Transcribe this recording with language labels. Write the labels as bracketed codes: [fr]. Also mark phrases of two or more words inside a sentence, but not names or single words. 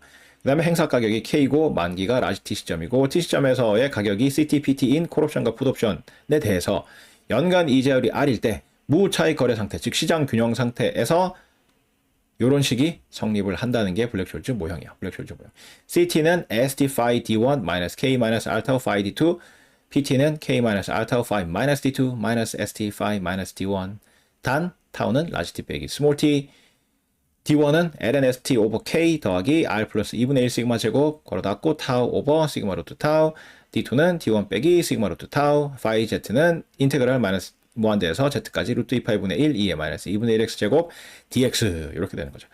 [ko] 그 다음에 행사 가격이 K고 만기가 라지 T 시점이고 T 시점에서의 가격이 CT, PT인 콜옵션과 풋옵션에 대해서 연간 이자율이 R일 때 무차익 거래 상태, 즉 시장 균형 상태에서 이런 식이 성립을 한다는 게 블랙숄즈 모형이야. 블랙숄즈 모형. [en] CT는 ST phi D1 minus K minus alpha phi D2, PT는 K minus alpha phi minus D2 minus ST phi minus D1. [ko] 단 타우는 라지 T 빼기 스몰 t, D1은 ln ST 오버 K 더하기 R 플러스 2분의 1 시그마 제곱 걸어 닫고 타우 오버 시그마 루트 타우, D2는 D1 빼기 시그마 루트 타우, phi Z는 인테그랄 마이너스 무한대에서 z까지 루트 2파이분의 1, 2의 마이너스 2분의 1x 제곱 dx 이렇게 되는 거죠.